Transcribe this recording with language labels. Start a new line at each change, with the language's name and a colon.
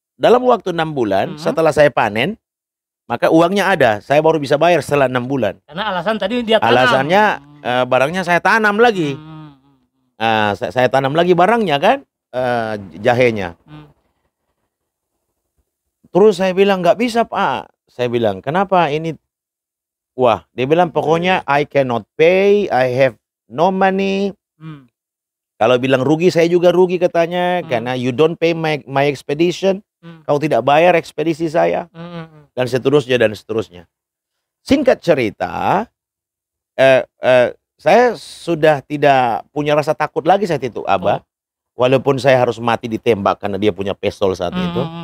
Indonesian: Dalam waktu 6 bulan, setelah saya panen, maka uangnya ada. Saya baru bisa bayar setelah 6 bulan. Karena alasan tadi dia tanam. Alasannya barangnya saya tanam lagi. Saya tanam lagi barangnya kan, jahenya. Terus saya bilang, nggak bisa Pak. Saya bilang, kenapa ini? Wah, dia bilang pokoknya
English: I cannot pay, I have no money.
Indonesian: Kalau bilang rugi, saya juga rugi katanya. Karena
English: you don't pay my expedition.
Indonesian: Kau tidak bayar ekspedisi saya. Dan seterusnya dan seterusnya. Singkat cerita, saya sudah tidak punya rasa takut lagi saat itu, Abah. Walaupun saya harus mati ditembak karena dia punya pistol saat itu.